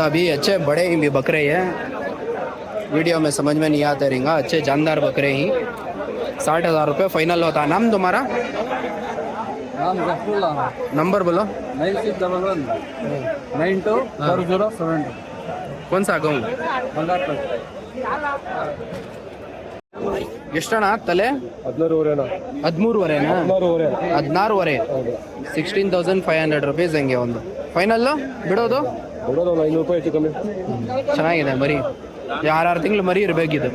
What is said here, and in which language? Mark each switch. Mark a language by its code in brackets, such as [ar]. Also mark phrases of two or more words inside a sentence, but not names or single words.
[hi] अभी अच्छे बड़े ही भी बकरे हैं, वीडियो में समझ में नहीं आते रहेंगे। अच्छे जानदार बकरे ही 60,000 रुपये फाइनल होता। नाम तुम्हारा? नंबर बोलो। 9611924072 कौन सा गाँव? [kn] ಎಷ್ಟಣ್ಣ ತಲೆ? 13 16 16,500 ರುಪೀಸ್ ಹಂಗೆ ಒಂದು ಫೈನಲ್ಲು ಬಿಡೋದು. 500 ರೂಪಾಯಿ ಹೆಚ್ಚು ಕಮ್ಮಿ. ಚೆನ್ನಾಗಿದೆ ಮರಿ, 6 ತಿಂಗಳು ಮರಿ ಇರಬೇಕಿದು.